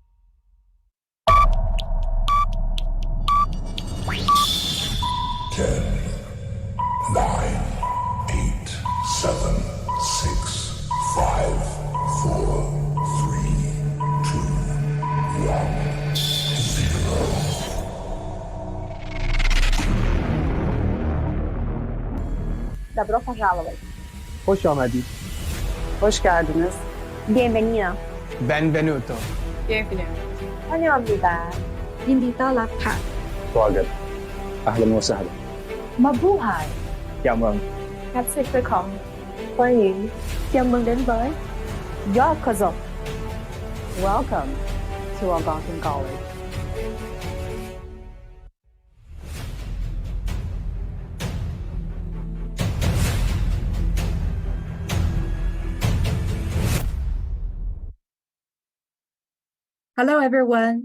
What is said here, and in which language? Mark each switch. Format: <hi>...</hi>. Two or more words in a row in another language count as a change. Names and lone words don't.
<en>Ten, 9, 8, 7, 6, 5, 4, 3, 2, 1, 0.</en> <ru>Добро пожаловать.</ru> <fa>خوش آمدید.</fa> <tr>Hoş geldiniz.</tr> <es>Bienvenido.</es> <it>Benvenuto.</it> <ko>환영합니다.</ko> <th>ยินดีต้อนรับค่ะ</th> <ar>سواقت. أهلا وسهلا.</ar> <tl>Mabuhay.</tl> <vi>Chào mừng.</vi> <de>Herzlich willkommen.</de> <vi>欢迎 chào mừng đến với Yokozo.</vi> <en>Welcome to Algonquin College. Hello, everyone.</en>